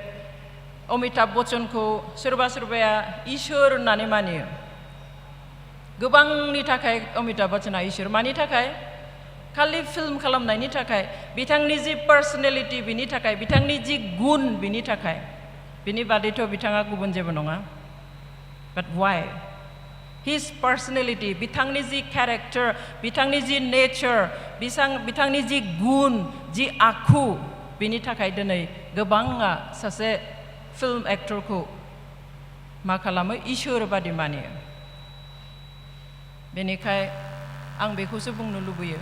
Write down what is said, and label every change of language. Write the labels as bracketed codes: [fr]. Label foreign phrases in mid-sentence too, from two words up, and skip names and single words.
[brx] अमिताभ बच्चनखौ सोरबा सोरबाया इसोर होननानै मानियो गोबांनि थाखाय अमिताभ बच्चना इसोर मानि थाखाय खालि फिल्म खालामनायनि थाखाय बिथांनि जि पार्सनेलिटी बिनि थाखाय बिथांनि जि गुन बिनि थाखाय बिनि बादैथ' बिथाङा गुबुन जेबो नङा [en] but why his personality [brx] बिथांनि जि character बिथांनि जि nature बिथांनि जि गुन जि आखु बिनि थाखाय दिनै गोबाङा सासे फिल्म एक्टरखौ मा खालामो इसोर बादि मानियो बेनिखाय आं बेखौसो बुंनो लुबैयो